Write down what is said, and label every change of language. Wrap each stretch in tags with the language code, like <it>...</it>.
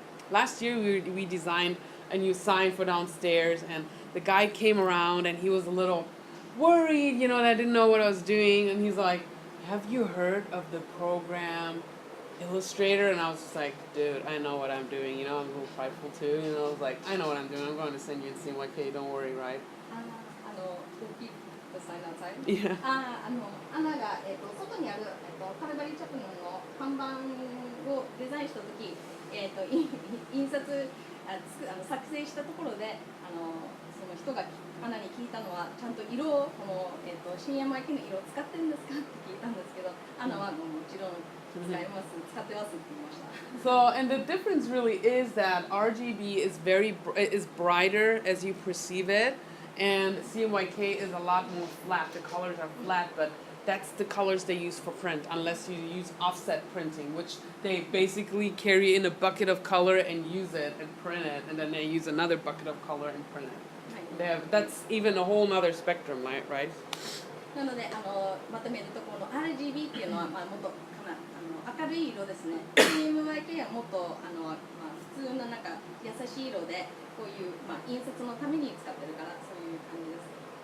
<en>Last year we designed a new sign for downstairs, and the guy came around and he was a little worried, that I didn't know what I was doing, and he's like, "Have you heard of the program Illustrator?" And I was just like, "Dude, I know what I'm doing. I'm a little prideful too. I was like, I know what I'm doing. I'm going to send you in CMYK. Don't worry, right?"</en> <ja>大きいサインなんです。</ja> <en>Yeah.</en> <ja>アナが、外にある、カルバリーチャプルの看板をデザインしたとき、印刷作成したところでその人がアナに聞いたのはちゃんと色をこの、CMYK の色を使ってるんですかって聞いたんですけど、アナはもちろん使ってますって言いました。</ja> <en>So, and the difference really is that RGB is brighter as you perceive it, and CMYK is a lot more flat. The colors are flat, but that's the colors they use for print, unless you use offset printing, which they basically carry in a bucket of color and use it and print it, and then they use another bucket of color and print it. That's even a whole nother spectrum, right?</en> <ja>なのでまとめるとこの RGB っていうのは、もっと明るい色ですね。 CMYK はもっと普通のなんか優しい色でこういう、印刷のために使ってるからそういう感じです。</ja>